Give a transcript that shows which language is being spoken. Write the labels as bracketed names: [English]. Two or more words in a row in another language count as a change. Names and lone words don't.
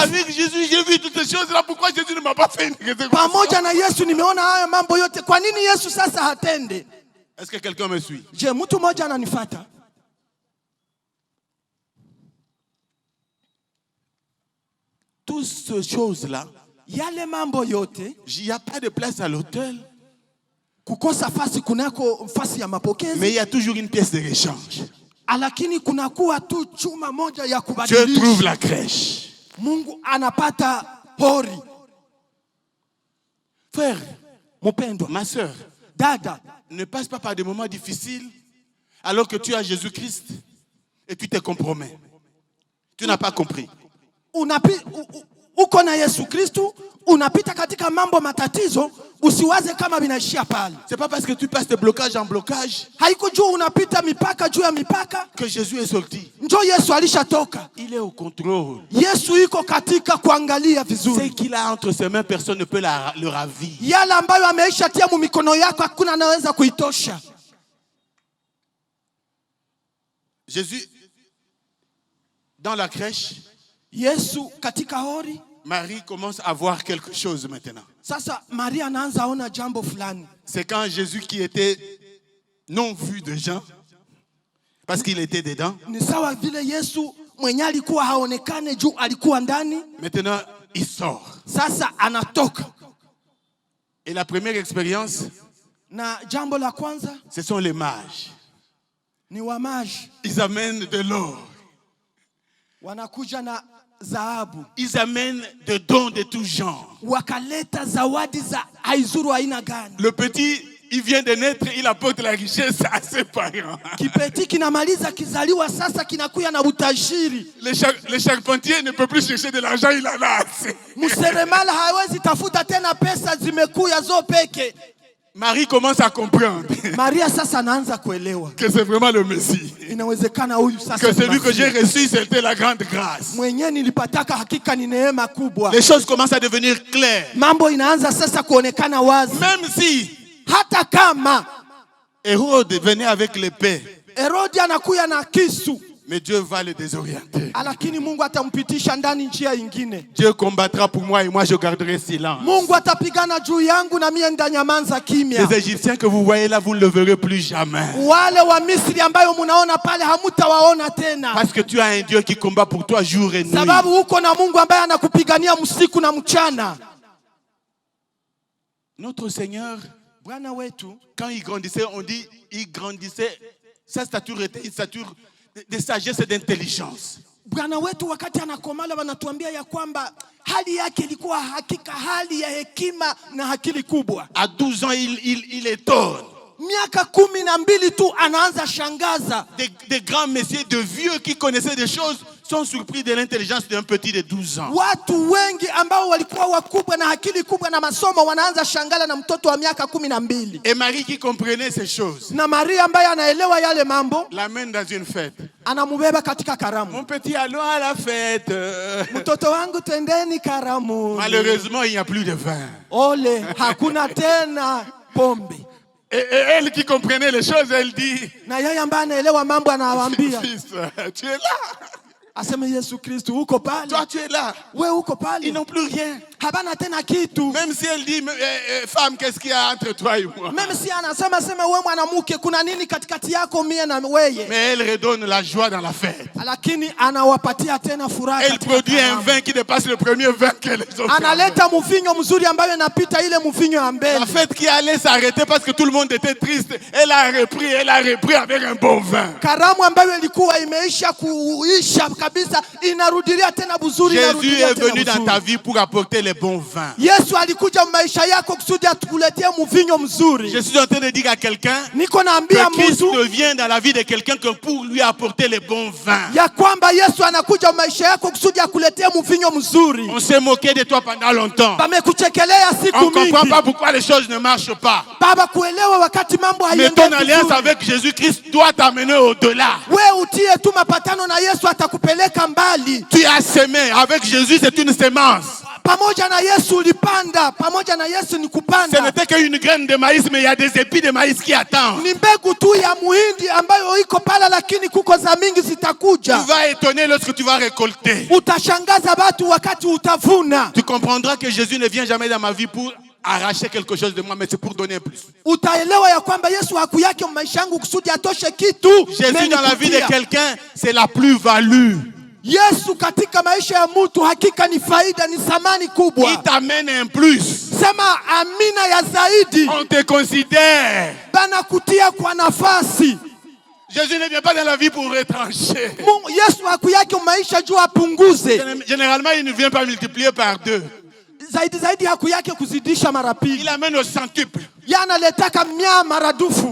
[French] Avec Jésus, j'ai vu toutes ces choses-là. Pourquoi Jésus ne m'a pas fait une réservation? [Swahili] Pamoja na Yesu nimeona haya mambo yote. Kwa nini Yesu sasa hatende? [French] Est-ce que quelqu'un me suit? [Swahili] Je, mtu mmoja ananifuata? [French] Toutes ces choses-là [Swahili] Yale mambo yote, [French] il n'y a pas de place à l'hôtel. [Swahili] Kukosa fasi kunako fasi ya mapokezi. [French] Mais il y a toujours une pièce de rechange. [Swahili] Lakini kunakuwa tu chuma moja ya [French] Dieu [Swahili] kubadilisha. [French] trouve la crèche. [Swahili] Mungu anapata hori. [French] Frère, [Swahili] Mupendwa, [French] ma soeur, [Swahili] dada, [French] ne passe pas par des moments difficiles alors que tu as Jésus-Christ et tu te compromets. Tu n'as pas compris. [Swahili] Uko na Yesu Kristu, unapita katika mambo matatizo, usiwaze kama vinaishia pale. [French] C'est pas parce que tu passes de blocage en blocage [Swahili] Haiko juu unapita mipaka juu ya mipaka [French] que Jésus est sorti. [Swahili] njo Yesu alishatoka. [French] Il est au contrôle. [Swahili] Yesu iko katika kuangalia vizuri. [French] Ce qu'il a entre ses mains, personne ne peut le ravir. [Swahili] Yale ambayo ameisha tia mu mikono yako hakuna anaweza kuitosha. [French] Jésus, dans la crèche, [Swahili] Yesu katika hori. [French] Marie commence à voir quelque chose maintenant. [Swahili] Sasa Maria anaanza ona jambo fulani. [French] C'est quand Jésus qui était non vu de gens, parce qu'il était dedans. [Swahili] Ni sawa vile Yesu mwenye alikuwa haonekane juu alikuwa ndani. [French] Maintenant, il sort. [Swahili] Sasa anatoka. [French] Et la première expérience, [Swahili] Na jambo la kwanza, [French] ce sont les mages. [Swahili] ni wamaji. [French] Ils amènent de l'or. [Swahili] Wanakuja na dhahabu. [French] Ils amènent des dons de tout genre. [Swahili] Wakaleta zawadi za haizuru aina gani. [French] Le petit, il vient de naître, il apporte la richesse à ses parents. [Swahili] Kipeti kinamaliza kizaliwa sasa kinakuya na utajiri. [French] Le charpentier ne peut plus chercher de l'argent, il en a assez. [Swahili] Mseremala hawezi tafuta tena pesa zimekuya zo peke. [French] Marie commence à comprendre [Swahili] Maria sasa anaanza kuelewa. [French] que c'est vraiment le Messie. [Swahili] Inawezekana huyu sasa. [French] Que celui que j'ai reçu, c'était la grande grâce. [Swahili] Mwenye nilipataka hakika ni neema kubwa. [French] Les choses commencent à devenir claires. [Swahili] Mambo inaanza sasa kuonekana wazi. [French] Même si [Swahili] Hata kama [French] Hérode venait avec l'épée, [Swahili] Herodi anakuya na kisu, [French] mais Dieu va le désorienter. [Swahili] lakini Mungu atampitisha ndani njia ingine. [French] Dieu combattra pour moi et moi je garderai silence. [Swahili] Mungu atapigana juu yangu na mie ndanyamanza kimya. [French] Les Égyptiens que vous voyez là, vous ne le verrez plus jamais. [Swahili] Wale wa Misri ambayo munaona pale hamutawaona tena. [French] Parce que tu as un Dieu qui combat pour toi jour et nuit. [Swahili] Sababu uko na Mungu ambaye anakupigania usiku na mchana. [French] Notre Seigneur, [Swahili] Bwana wetu, [French] quand il grandissait, on dit il grandissait, sa stature était une stature de sagesse et d'intelligence. [Swahili] Bwana wetu wakati anakomala wanatuambia ya kwamba hali yake ilikuwa hakika hali ya hekima na akili kubwa. [French] À 12 ans, il étonne. [Swahili] Miaka 12 tu anaanza shangaza. [French] Des grands messieurs, de vieux qui connaissaient des choses, sont surpris de l'intelligence d'un petit de 12 ans. [Swahili] Watu wengi ambao walikuwa wakubwa na akili kubwa na masomo wanaanza shangala na mtoto wa miaka 12. [French] Et Marie qui comprenait ces choses, [Swahili] Na Maria ambaye anaelewa yale mambo, [French] l'amène dans une fête. [Swahili] anamubeba katika karamu. [French] Mon petit, allons à la fête. [Swahili] Mtoto wangu twendeni karamu. [French] Malheureusement, il n'y a plus de vin. [Swahili] Ole, hakuna tena pombe. [French] Et elle qui comprenait les choses, elle dit, [Swahili] Na yeye ambaye anaelewa mambo anawaambia, [French] fils, tu es là. [Swahili] aseme Yesu Kristo uko pale. [French] Toi, tu es là. [Swahili] We uko pale. [French] Ils n'ont plus rien. [Swahili] Habana tena kitu. [French] Même si elle dit, femme, qu'est-ce qu'il y a entre toi et moi? Meme si [Swahili] anasema sema wewe mwanamke kuna nini katikati yako mie na weye. [French] Mais elle redonne la joie dans la fête. [Swahili] Lakini anawapatia tena furaha. [French] Elle produit un vin qui dépasse le premier vin qu'elle a. [Swahili] Analeta mvinyo mzuri ambayo inapita ile mvinyo ya mbele. [French] La fête qui allait s'arrêter parce que tout le monde était triste, elle a repris avec un bon vin. [Swahili] Karamu ambayo ilikuwa imeisha kuisha kabisa inarudilia tena buzuri. [French] Jésus est venu dans ta vie pour apporter les bons vins. [Swahili] Yesu alikuja maisha yako kusudi atukuletea mvinyo mzuri. [French] Je suis en train de dire à quelqu'un [Swahili] Niko naambia [French] que Christ [Swahili] mtu [French] ne vient dans la vie de quelqu'un que pour lui apporter les bons vins. [Swahili] ya kwamba Yesu anakuja maisha yako kusudi akuletea mvinyo mzuri. [French] On s'est moqué de toi pendant longtemps. [Swahili] Bamekuchekelea siku [French] On ne [Swahili] mingi. [French] comprend pas pourquoi les choses ne marchent pas. [Swahili] Baba kuelewa wakati mambo [French] Mais ton [Swahili] hayaendi [French] alliance [Swahili] vizuri. [French] avec Jésus-Christ doit t'amener au-delà. [Swahili] We utie tu mapatano na Yesu atakupeleka mbali. [French] Tu as semé. Avec Jésus, c'est une sémence. [Swahili] Pamoja na Yesu ulipanda, pamoja na Yesu ni [French] Ce [Swahili] kupanda. [French] n'était qu'une graine de maïs, mais il y a des épis de maïs qui attendent. [Swahili] Ni mbegu tu ya muhindi ambayo iko pala, lakini kuko za mingi zitakuja. [French] Tu vas étonner lorsque tu vas récolter. [Swahili] Utashangaza watu wakati utavuna. [French] Tu comprendras que Jésus ne vient jamais dans ma vie pour arracher quelque chose de moi, mais c'est pour donner plus. [Swahili] Utaelewa ya kwamba Yesu haku yake maisha yangu kusudi atoshe kitu. [French] Jésus dans la vie de quelqu'un, c'est la plus-value. [Swahili] Yesu katika maisha ya mtu hakika ni faida, ni thamani kubwa. [French] Il t'amène un plus. [Swahili] Sema amina ya zaidi. [French] On te considère. [Swahili] Bana kutia kwa nafasi. [French] Jésus ne vient pas dans la vie pour retrancher. [Swahili] Yesu hakuyake maisha juu apunguze. [French] Généralement, il ne vient pas multiplier par 2. [Swahili] Zaidi hakuyake kuzidisha mara pili. [French] Il amène au centuple. [Swahili] Yana letaka 100 maradufu.